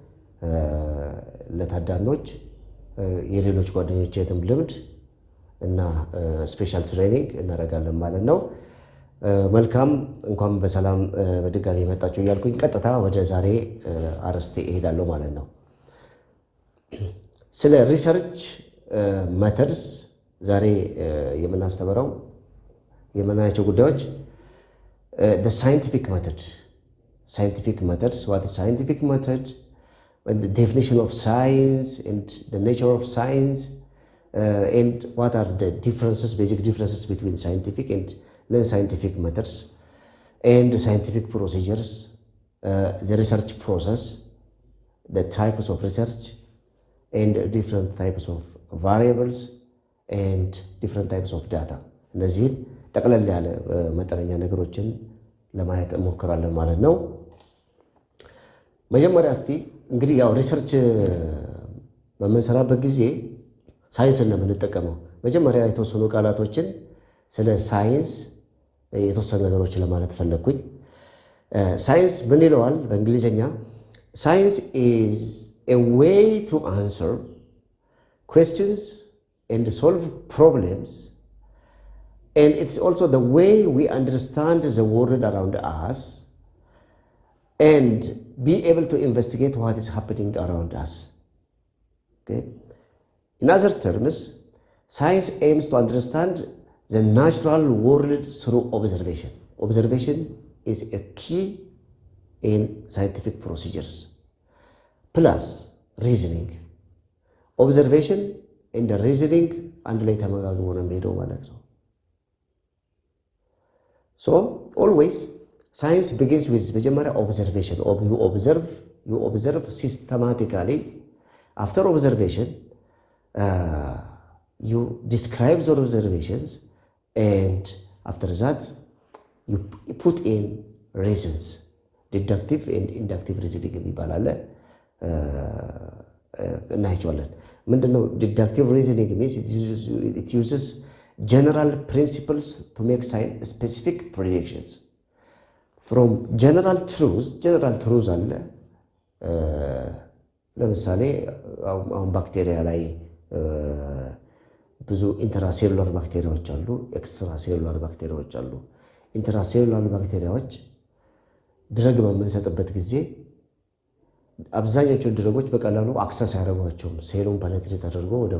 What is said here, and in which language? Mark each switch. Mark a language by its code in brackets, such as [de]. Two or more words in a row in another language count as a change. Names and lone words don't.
[am] ለታዳሚዎች የሌሎች ጓደኞቼንም ልምድ እና [en] special training [am] እናደርጋለን ማለት ነው። መልካም እንኳን በሰላም በድጋሚ መጣችሁ እያልኩኝ ቀጥታ ወደ ዛሬ አርዕስቴ እሄዳለሁ ማለት ነው። ስለ [en] research methods [am] ዛሬ የምናስተምረው የምናያቸው ጉዳዮች [en] the scientific method, scientific methods, what is scientific method, and the definition of science and the nature of science, and what are the differences, basic differences between scientific and non-scientific methods, and the scientific procedures, the research process, the types of research, and different types of variables, and different types of data. [am] እነዚህን ጠቅለል ያለ መጠነኛ ነገሮችን ለማየት እንሞክራለን ማለት ነው። መጀመሪያ እስቲ እንግዲህ ያው ሪሰርች በምንሰራበት ጊዜ ሳይንስን ነው የምንጠቀመው። መጀመሪያ የተወሰኑ ቃላቶችን ስለ ሳይንስ የተወሰኑ ነገሮችን ለማለት ፈለግኩኝ። ሳይንስ ምን ይለዋል በእንግሊዝኛ? [en] ሳይንስ is a way to answer questions and solve problems, and it's also the way we understand the world around us and be able to investigate what is happening around us. Okay? In other terms, science aims to understand the natural world through observation. Observation is a key in scientific procedures, plus reasoning. Observation and the reasoning [am] አንድ ላይ ተመጋግቦ ነው የሚሄደው ማለት ነው። [en] So always science begins with መጀመሪያ observation. You observe systematically. After observation, you describe the observations, and after that you put in reasons. Deductive and inductive reasoning [am] የሚባል አለ እናይቻለን። ምንድነው [en] deductive reasoning means? It uses general principles to make specific predictions from general truths [am] አለ። ለምሳሌ አሁን ባክቴሪያ ላይ ብዙ ኢንትራሴሉላር ባክቴሪያዎች አሉ፣ ኤክስትራሴሉላር ባክቴሪያዎች አሉ። ኢንትራሴሉላር ባክቴሪያዎች ድረግ በምንሰጥበት ጊዜ አብዛኞቹ ድረጎች በቀላሉ አክሰስ ያደርጓቸውም ሴሉን ፐኔትሬት አድርጎ ወደ